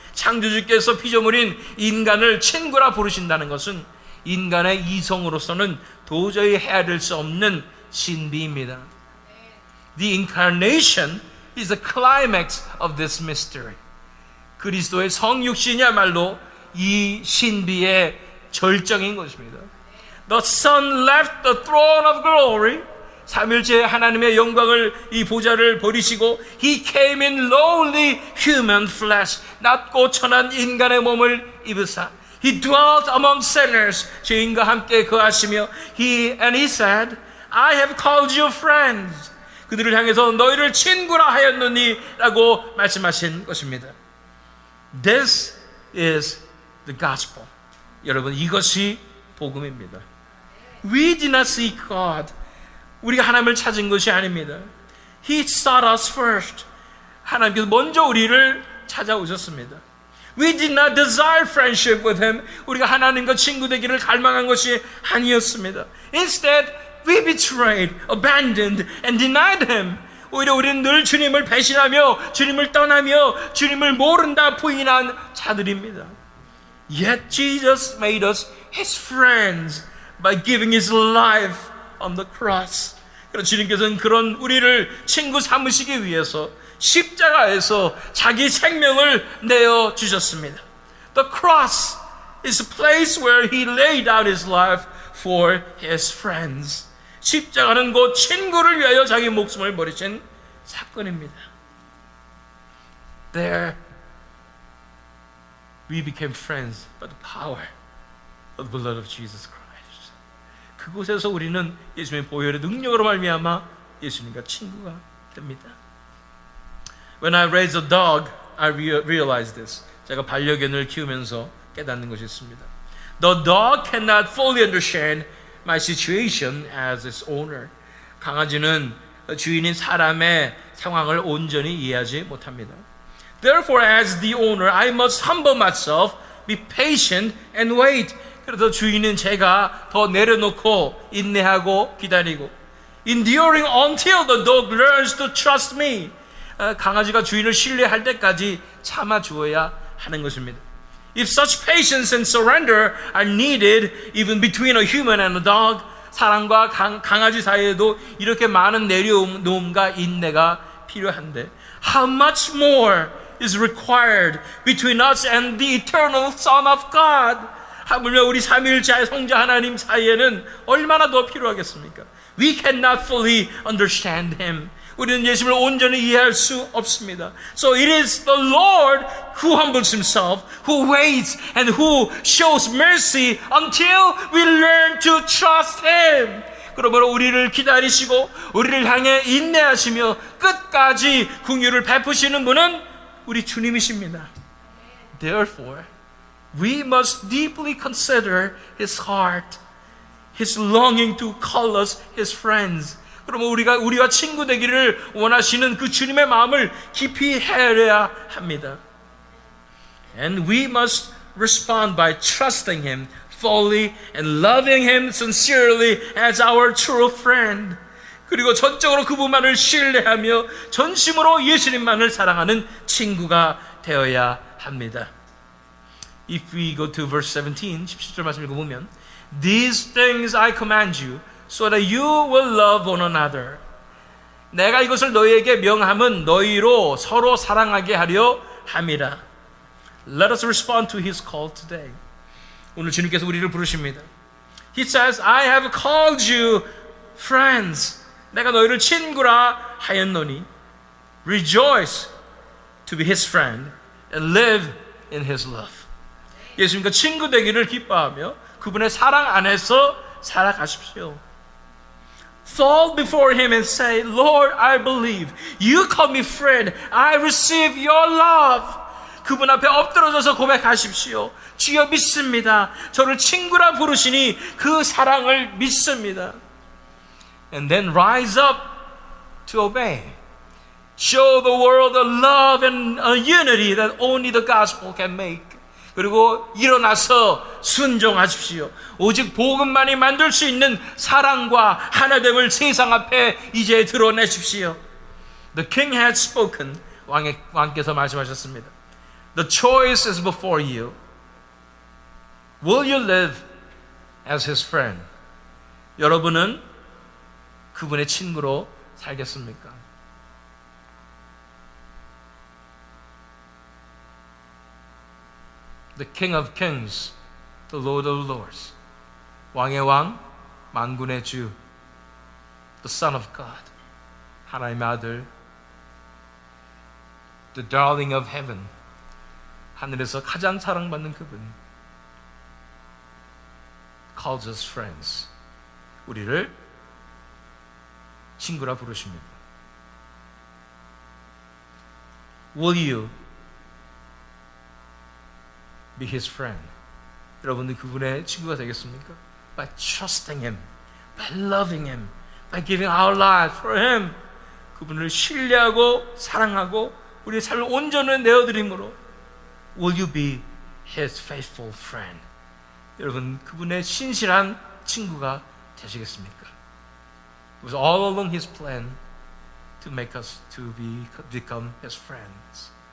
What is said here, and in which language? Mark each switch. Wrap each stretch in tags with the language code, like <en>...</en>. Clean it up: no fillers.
<ko>창조주께서 피조물인 인간을 친구라 부르신다는 것은 인간의 이성으로서는 도저히 헤아릴 수 없는 신비입니다.</ko> <en>The incarnation is the climax of this mystery.</en> <ko>그리스도의 성육신이야말로 이 신비의 절정인 것입니다.</ko> <en>The Son left the throne of glory.</en> <ko>삼일째 하나님의 영광을 이 보좌를 버리시고</ko> <en>He came in lowly human flesh.</en> <ko>낮고 천한 인간의 몸을 입으사</ko> <en>He dwelt among sinners.</en> <ko>죄인과 함께 거하시며</ko> <en>And he said, I have called you friends.</en> <ko>그들을 향해서 너희를 친구라 하였느니 라고 말씀하신 것입니다.</ko> <en>This is the gospel.</en> <ko>여러분, 이것이 복음입니다.</ko> <en>We did not seek God.</en> <ko>우리가 하나님을 찾은 것이 아닙니다.</ko> <en>He sought us first.</en> <ko>하나님께서 먼저 우리를 찾아오셨습니다.</ko> <en>We did not desire friendship with Him.</en> <ko>우리가 하나님과 친구 되기를 갈망한 것이 아니었습니다.</ko> <en>Instead, we betrayed, abandoned, and denied Him.</en> <ko>오히려 우리는 늘 주님을 배신하며 주님을 떠나며 주님을 모른다 부인한 자들입니다.</ko> <en>Yet Jesus made us His friends by giving His life on the cross.</en> <ko>그래서 주님께서는 그런 우리를 친구 삼으시기 위해서 십자가에서 자기 생명을 내어 주셨습니다.</ko> <en>The cross is a place where He laid down His life for His friends.</en> <ko>십자가는 곧 친구를 위하여 자기 목숨을 버리신 사건입니다.</ko> <en>There We became friends by the power of the blood of Jesus Christ.</en> <ko>그곳에서 우리는 예수님의 보혈의 능력으로 말미암아 예수님과 친구가 됩니다.</ko> <en>When I raised a dog, I realized this.</en> <ko>제가 반려견을 키우면서 깨닫는 것이 있습니다.</ko> <en>The dog cannot fully understand my situation as its owner.</en> <ko>강아지는 주인인 사람의 상황을 온전히 이해하지 못합니다.</ko> <en>Therefore, as the owner, I must humble myself, be patient, and wait.</en> <ko>그래서 주인은 제가 더 내려놓고 인내하고 기다리고</ko> <en>enduring until the dog learns to trust me.</en> <ko>강아지가 주인을 신뢰할 때까지 참아주어야 하는 것입니다.</ko> <en>If such patience and surrender are needed even between a human and a dog,</en> <ko>사람과 강아지 사이에도 이렇게 많은 내려놓음과 인내가 필요한데</ko> <en>how much more is required between us and the eternal Son of God?</en> <ko>하물며 우리 삼위일체 성자 하나님 사이에는 얼마나 더 필요하겠습니까?</ko> <en>We cannot fully understand Him.</en> <ko>우리는 예수님을 온전히 이해할 수 없습니다.</ko> <en>So it is the Lord who humbles Himself, who waits and who shows mercy until we learn to trust Him.</en> <ko>그러므로 우리를 기다리시고 우리를 향해 인내하시며 끝까지 긍휼을 베푸시는 분은 우리 주님이십니다.</ko> <en>Therefore, we must deeply consider His heart, His longing to call us His friends.</en> <ko>그러면 우리와 친구 되기를 원하시는 그 주님의 마음을 깊이 헤아려야 합니다.</ko> <en>And we must respond by trusting Him fully and loving Him sincerely as our true friend.</en> <ko>그리고 전적으로 그분만을 신뢰하며 전심으로 예수님만을 사랑하는 친구가 되어야 합니다.</ko> <en>If we go to verse 17,</en> <ko>17절 말씀 읽어보면</ko> <en>These things I command you so that you will love one another.</en> <ko>내가 이것을 너희에게 명함은 너희로 서로 사랑하게 하려 함이라.</ko> <en>Let us respond to His call today.</en> <ko>오늘 주님께서 우리를 부르십니다.</ko> <en>He says, I have called you friends.</en> <ko>내가 너희를 친구라 하였노니</ko> <en>Rejoice to be His friend and live in His love.</en> <ko>예수님과 친구 되기를 기뻐하며 그분의 사랑 안에서 살아가십시오.</ko> <en>Fall before Him and say, Lord, I believe. You call me friend. I receive your love.</en> <ko>그분 앞에 엎드러져서 고백하십시오. 주여 믿습니다. 저를 친구라 부르시니 그 사랑을 믿습니다.</ko> <en>And then rise up to obey. Show the world a love and a unity that only the gospel can make.</en> <ko>그리고 일어나서 순종하십시오. 오직 복음만이 만들 수 있는 사랑과 하나됨을 세상 앞에 이제 드러내십시오.</ko> <en>The king had spoken.</en> <ko>왕께서 말씀하셨습니다.</ko> <en>The choice is before you. Will you live as his friend?</en> <ko>여러분은 그분의 친구로 살겠습니까?</ko> <en>The King of Kings, the Lord of Lords,</en> <ko>왕의 왕, 만군의 주,</ko> <en>the Son of God,</en> <ko>하나님의 아들,</ko> <en>the darling of heaven,</en> <ko>하늘에서 가장 사랑받는 그분,</ko> <en>calls us friends,</en> <ko>우리를 친구라 부르십니다.</ko> <en>Will you be his friend?</en> <ko>여러분들 그분의 친구가 되겠습니까?</ko> <en>By trusting him, by loving him, by giving our lives for him.</en> <ko>그분을 신뢰하고 사랑하고 우리의 삶을 온전히 내어드림으로</ko> <en>Will you be his faithful friend?</en> <ko>여러분 그분의 신실한 친구가 되시겠습니까?</ko> <en>It was all along his plan to make us to become his friends.</en>